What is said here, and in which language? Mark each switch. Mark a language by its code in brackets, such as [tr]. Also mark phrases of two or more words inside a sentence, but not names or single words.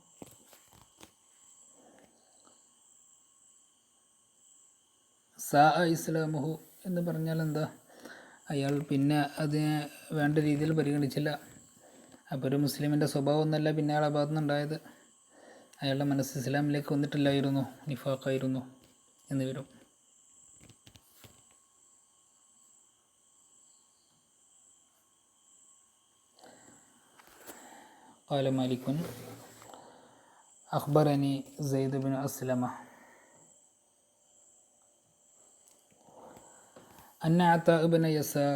[ar] ساء إسلامه [ml] എന്ന് പറഞ്ഞാൽ എന്താ, അയാൾ പിന്നെ അതിനെ വേണ്ട രീതിയിൽ പരിഗണിച്ചില്ല. അപ്പോൾ ഒരു മുസ്ലിമിൻ്റെ സ്വഭാവം ഒന്നല്ല പിന്നെ അയാളുടെ ഭാഗത്തു നിന്നുണ്ടായത്. അയാളുടെ മനസ്സ് ഇസ്ലാമിലേക്ക് വന്നിട്ടില്ലായിരുന്നു, നിഫാഖായിരുന്നു എന്ന് വരും. [ar] قال مالك أخبرني زيد بن أسلمة أن عطاء بن يسار